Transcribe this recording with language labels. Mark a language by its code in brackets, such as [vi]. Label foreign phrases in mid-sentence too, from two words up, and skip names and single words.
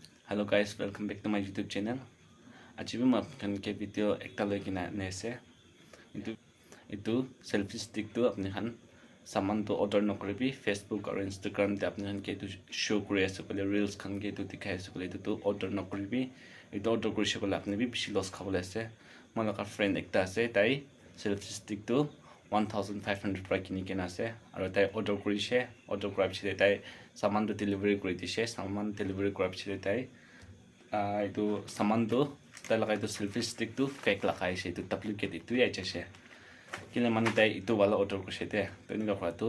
[en] Hello guys, welcome back to my YouTube channel. [nag] Aji bi ma kan ke video ekta loi kina ne ase. Itu [en] selfie stick [nag] tu apni khan saman to order nokribi Facebook or Instagram te apni khan ke tu show kuri ase kole reels khan ke tu dikhai ase kole tu order nokribi. Itu order kuri kole apni bi bishi loss khabole ase. Mala ka friend ekta ase tai [en] selfie stick [nag] tu 1500 pra kini kena ase aro tai order kurise order kura pichite tai saman to delivery kuri dise saman delivery kura pichite tai itu saman tu tai lagai tu [en] selfie stick [nag] tu fake lagai se itu duplicate itu ya chese kile mani tai itu wala order kurise te to ni kora tu